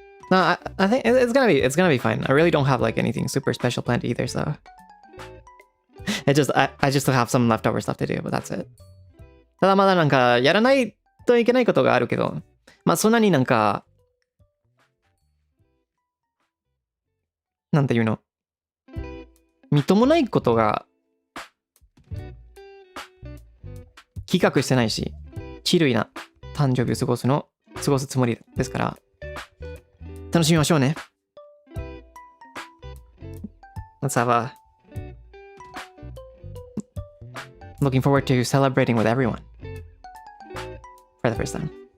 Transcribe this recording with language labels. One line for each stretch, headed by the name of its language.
English: No, I think it's gonna be fine. I really don't have like anything super special planned either, so I just have some leftover stuff to do, but that's it.
Japanese: ただまだなんかやらないといけないことがあるけど、そんなになんかなんていうの、みっともないことが企画してないし、チルいな誕生日を過ごすつもりですから、楽しみましょうね。
English: Let's have a looking forward to celebrating with everyone for the first time.